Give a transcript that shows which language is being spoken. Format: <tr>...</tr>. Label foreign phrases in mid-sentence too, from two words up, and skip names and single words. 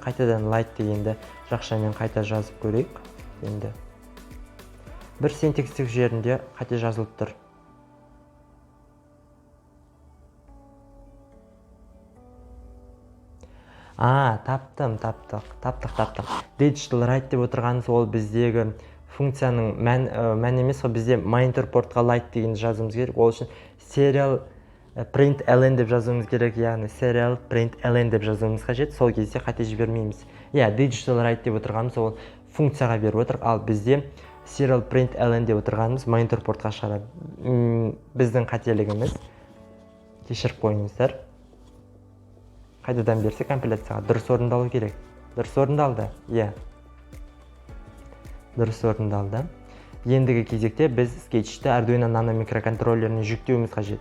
<kk>Қайтадан light дегенді жақшамен қайта жазып көрейік. Енді бір синтаксистік жерінде қате жазылып тұр. Таптық.</kk> <en>Digital right</en> <kk>деп отырғанымыз ол біздегі функцияның мән емес, бізде монитор портқа light деген жазуымыз керек. Ол үшін</kk> <en>serial print ln</en> <kk>деп жазуымыз керек, яғни</kk> <en>serial print ln</en> <kk>деп жазуымыз қажет. Сол кезде қате жібермейміз.</kk> <en>Digital right</en> <kk>деп отырғанымыз ол функцияға беріп отыр, ал бізде</kk> <en>serial print ln</en> <kk>деп отырғанымыз монитор портқа шығарады. Біздің қателігіміз, кешіріп қойыңыздар. қайтадан берсе компиляцияға дұрыс орындалу керек. Дұрыс орындалды. Иә. Дұрыс орындалды. Ендігі кезекте біз скетчті Arduino Nano микроконтроллеріне жүктеуіміз қажет.</kk>